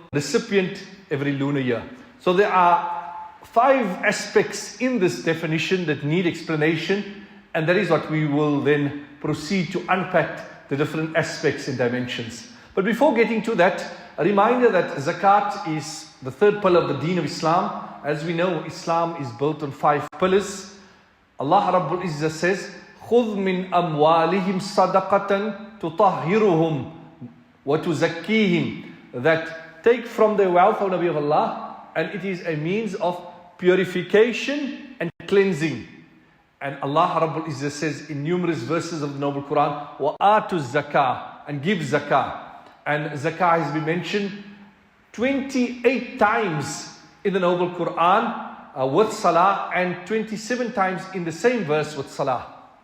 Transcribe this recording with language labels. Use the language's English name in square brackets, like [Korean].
[English] recipient every lunar year. So there are 5 aspects in this definition that need explanation, and that is what we will then proceed to unpack the different aspects and dimensions. But before getting to that, a reminder that zakat is the 3rd pillar of the deen of Islam. As we know, Islam is built on 5 pillars. Allah Rabbul Izzah says, [Arabic] خُذْ مِنْ أَمْوَالِهِمْ صَدَقَةً تُطَهِّرُهُمْ وَتُزَكِّيهِمْ. [English] That take from their wealth, O Nabi of Allah, and it is a means of purification and cleansing. And Allah Rabbul Izzah says in numerous verses of the Noble Quran, [Arabic] وَآتُوا الزَّكَاةَ, [English] and give zakah. And zakah has been mentioned 28 times in the Noble Quran with salah, and 27 times in the same verse with salah.